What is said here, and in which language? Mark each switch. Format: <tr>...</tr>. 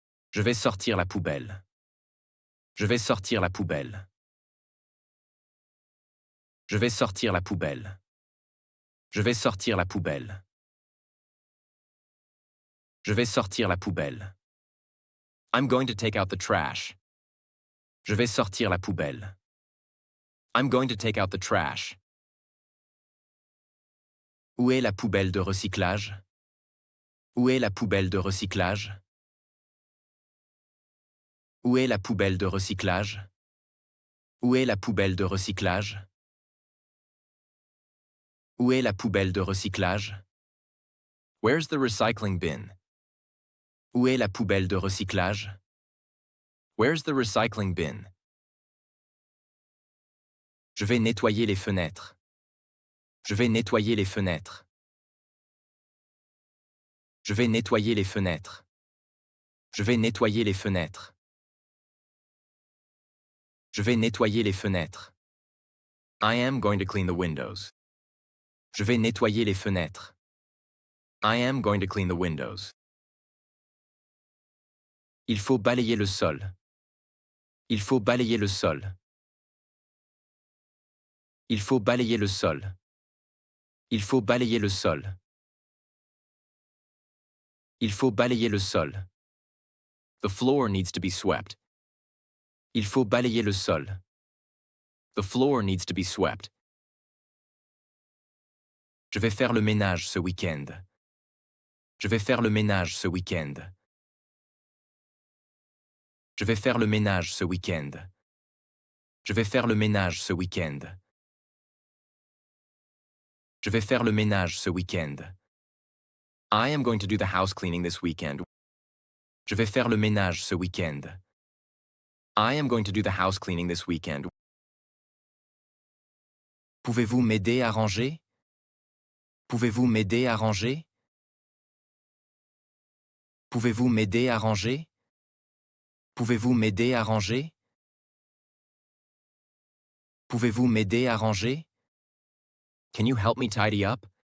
<fr>Je vais sortir la poubelle. Je vais sortir la poubelle. Je vais sortir la poubelle. Je vais sortir la poubelle. Je vais sortir la poubelle.</fr> <en>I'm going to take out the trash.</en> <fr>Je vais sortir la poubelle.</fr> <en>I'm going to take out the trash.</en> <fr>Où est la poubelle de recyclage? Où est la poubelle de recyclage? Où est la poubelle de recyclage? Où est la poubelle de recyclage? Où est la poubelle de recyclage?</fr> <en>Where's the recycling bin?</en> <fr>Où est la poubelle de recyclage?</fr> <en>Where's the recycling bin?</en> <fr>Je vais nettoyer les fenêtres. Je vais nettoyer les fenêtres. Je vais nettoyer les fenêtres. Je vais nettoyer les fenêtres. Je vais nettoyer les fenêtres.</fr> <en>I am going to clean the windows.</en> <fr>Je vais nettoyer les fenêtres.</fr> <en>I am going to clean the windows.</en> <fr>Il faut balayer le sol. Il faut balayer le sol. Il faut balayer le sol. Il faut balayer le sol. Il faut balayer le sol.</fr> <en>The floor needs to be swept.</en> <fr>Il faut balayer le sol.</fr> <en>The floor needs to be swept.</en> <fr>Je vais faire le ménage ce week-end. Je vais faire le ménage ce week-end. Je vais faire le ménage ce week-end. Je vais faire le ménage ce week-end. Je vais faire le ménage ce week-end.</fr> <en>I am going to do the house cleaning this weekend.</en> <fr>Je vais faire le ménage ce week-end.</fr> <en>I am going to do the house cleaning this weekend.</en> <fr>Pouvez-vous m'aider à ranger? Pouvez-vous m'aider à ranger? Pouvez-vous m'aider à ranger? Pouvez-vous m'aider à ranger? Pouvez-vous m'aider à ranger?</fr> <en>Can you help me tidy up?</en>